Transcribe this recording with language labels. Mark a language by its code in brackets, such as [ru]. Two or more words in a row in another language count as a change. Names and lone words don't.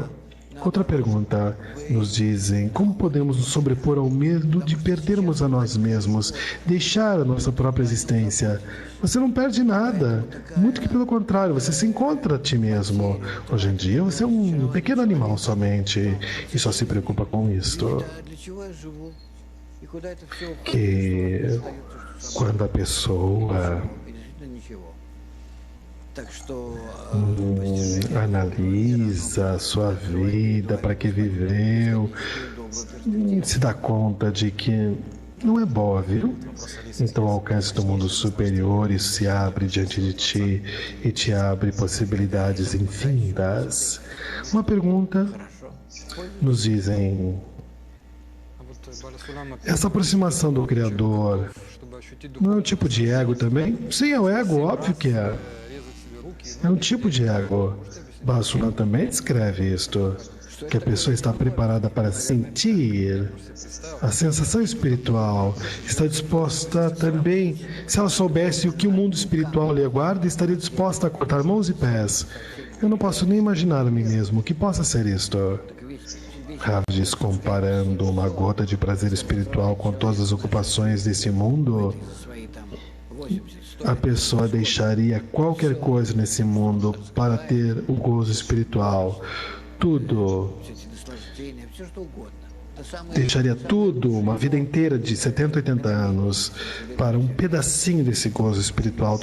[pt] Outra pergunta, nos dizem, como podemos nos sobrepor ao medo de perdermos a nós mesmos, deixar a nossa própria existência? Você não perde nada, muito que pelo contrário, você se encontra a ti mesmo. Hoje em dia você é um pequeno animal somente e só se preocupa com isto. [ru] А для чего я живу? И куда это все уходит? [pt] Que [ru] Остается, что [pt] quando a pessoa [ru] и действительно ничего. Так что [pt] analisa a sua vida, para que viveu, se dá conta de que não é boa, viu? Então o alcance do mundo superior isso se abre diante de ti e te abre possibilidades infinitas. Uma pergunta, nos dizem, [ru] А вот Баласулама, [pt] essa aproximação do Criador [ru] чтобы ощутить [pt] não é um tipo de ego também? Sim, é o ego, óbvio que é. [ru] резать себе руки, [pt] É um tipo de ego. Basulan também descreve isto, que a pessoa está preparada para sentir a sensação espiritual, está disposta também, se ela soubesse o que o mundo espiritual lhe aguarda, estaria disposta a cortar mãos e pés. Eu não posso nem imaginar a mim mesmo o que possa ser isto. Rav diz, comparando uma gota de prazer espiritual com todas as ocupações desse mundo, [ru] свои там [pt] a pessoa deixaria qualquer coisa nesse mundo para ter o gozo espiritual. Tudo. Deixaria tudo, uma vida inteira de 70, 80 anos, para um pedacinho desse gozo espiritual.